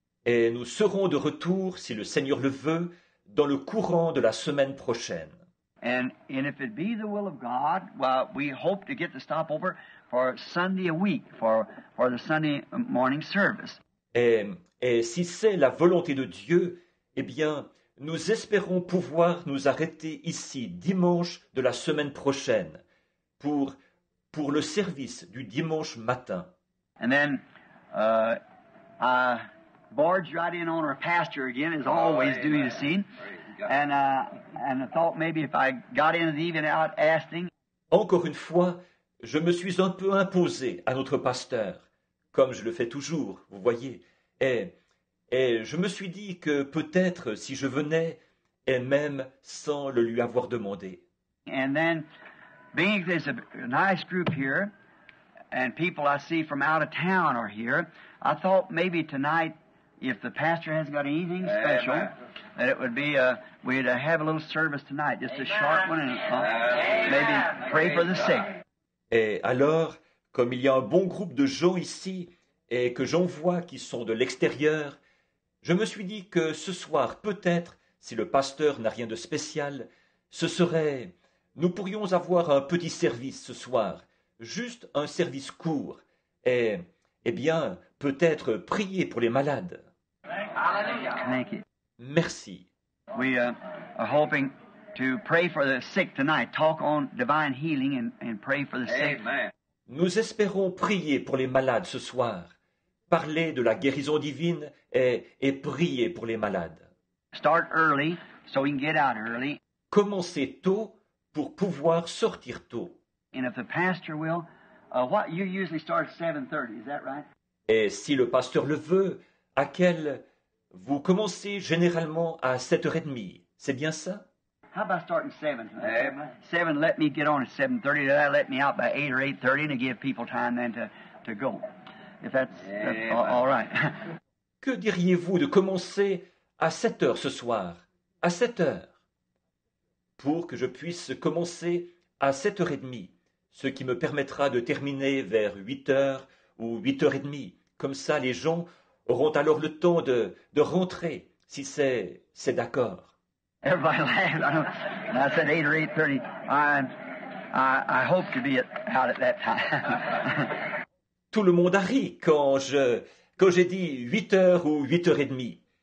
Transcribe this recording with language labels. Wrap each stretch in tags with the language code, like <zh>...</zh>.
<fr>Et nous serons de retour, si le Seigneur le veut, dans le courant de la semaine prochaine.</fr> <en>And if it be the will of God, well, we hope to get to stop over for Sunday a week, for the Sunday morning service.</en> <fr>Et si c'est la volonté de Dieu, eh bien, nous espérons pouvoir nous arrêter ici dimanche de la semaine prochaine pour le service du dimanche matin.</fr> <en>And then I barged right in on our pastor again, as I always do, you see. And I thought maybe if I got in even out asking.</en> <fr>Encore une fois, je me suis un peu imposé à notre pasteur, comme je le fais toujours, vous voyez. Et je me suis dit que peut-être si je venais, et même sans le lui avoir demandé.</fr> <en>And then, being there's a nice group here, and people I see from out of town are here, I thought maybe tonight, if the pastor hasn't got anything special, that it would be we'd have a little service tonight, just a short one, and maybe pray for the sick.</en> <fr>Et alors, comme il y a un bon groupe de gens ici, et que j'en vois qui sont de l'extérieur, je me suis dit que ce soir, peut-être, si le pasteur n'a rien de spécial, nous pourrions avoir un petit service ce soir, juste un service court, et, eh bien, peut-être prier pour les malades.</fr> <en>Thank you.</en> <fr>Merci.</fr> <en>We are hoping to pray for the sick tonight, talk on divine healing and pray for the sick.</en> <fr>Nous espérons prier pour les malades ce soir, parler de la guérison divine et prier pour les malades.</fr> <en>Start early so we can get out early.</en> <fr>Commencer tôt pour pouvoir sortir tôt.</fr> <en>And if the pastor will, what you usually start at 7:30, is that right?</en> <fr>Et si le pasteur le veut, vous commencez généralement à 7h30, c'est bien ça?</fr> <en>How about starting 7? 7, let me get on at 7:30. That'll let me out by 8 or 8:30 and to give people time then to go. If that's all right.</en> <fr>Que diriez-vous de commencer à 7h ce soir? À 7h? Pour que je puisse commencer à 7h30, ce qui me permettra de terminer vers 8h ou 8h30. Comme ça, les gens auront alors le temps de rentrer, si c'est d'accord.</fr> <en>Everybody laughed. I said 8 or 8:30. I hope to be out at that time.</en> <fr>Tout le monde a ri quand j'ai dit 8h ou 8h30.</fr>